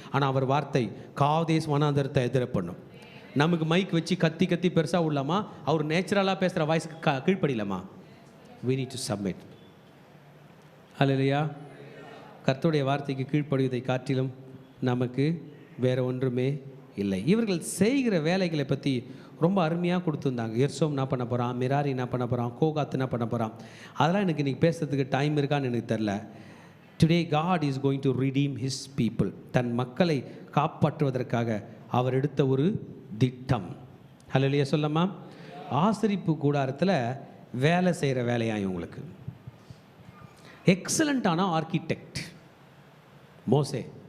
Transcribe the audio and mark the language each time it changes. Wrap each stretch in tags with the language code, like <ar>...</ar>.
<ta>ஆனால் அவர் வார்த்தை காதேஸ் வனாந்தரத்தை எதிர பண்ணும். நமக்கு மைக் வச்சு கத்தி கத்தி பெருசாக உள்ளாமா, அவர் நேச்சுரலாக பேசுகிற வாய்ஸுக்கு கீழ்ப்படியிலமா.</ta> <en>we need to submit.</en> <ta>ஹல்லேலூயா. கர்த்தருடைய வார்த்தைக்கு கீழ்ப்படிவதை காட்டிலும் நமக்கு வேறு ஒன்றுமே இல்லை. இவர்கள் செய்கிற வேலைகளை பற்றி ரொம்ப அருமையாக கொடுத்துருந்தாங்க. எர்சோம் என்ன பண்ண போகிறான், மிராரி என்ன பண்ண போகிறான், கோகாத் என்ன பண்ண போகிறான், அதெல்லாம் எனக்கு இன்றைக்கி பேசுறதுக்கு டைம் இருக்கான்னு எனக்கு தெரில.</ta> <en>Today God is going to redeem his people.</en> <ta>தன் மக்களை காப்பாற்றுவதற்காக அவர் எடுத்த ஒரு திட்டம். ஹல்லேலூயா சொல்லமா. ஆசரிப்பு கூடாரத்தில் வேலை செய்கிற வேலையாக இவங்களுக்கு எக்ஸலண்ட்டான ஆர்கிடெக்ட் மோசே.</ta>